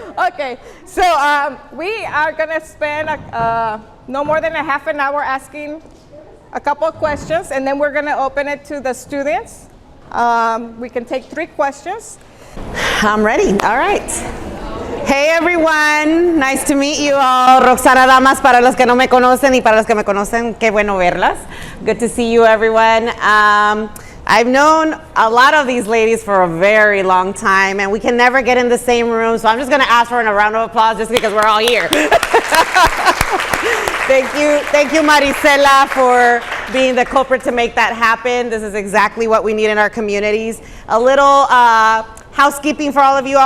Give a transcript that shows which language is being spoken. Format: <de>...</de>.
<en>Okay, so we are gonna spend no more than a half an hour asking a couple of questions, and then we're gonna open it to the students. We can take 3 questions. I'm ready. All right. Hey everyone, nice to meet you all.</en> <es>Roxana Damas para los que no me conocen y para los que me conocen, qué bueno verlas.</es> <en>Good to see you everyone. I've known a lot of these ladies for a very long time, and we can never get in the same room, so I'm just gonna ask for a round of applause just because we're all here. Thank you, Marisela, for being the culprit to make that happen. This is exactly what we need in our communities. A little housekeeping for all of you all.</en>